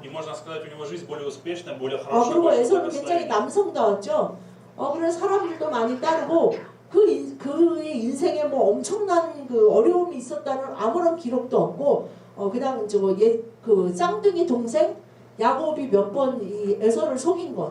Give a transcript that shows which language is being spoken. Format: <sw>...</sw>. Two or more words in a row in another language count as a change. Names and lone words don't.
<ru>И можно сказать, у него жизнь более успешная, более хорошая.</ru> <ko>그리고 에서는 굉장히 남성다웠죠. 그런 사람들도 많이 따르고 그의 인생에 뭐 엄청난 그 어려움이 있었다는 아무런 기록도 없고 그냥 그 쌍둥이 동생 야곱이 몇 번 이 에서를 속인 것.</ko>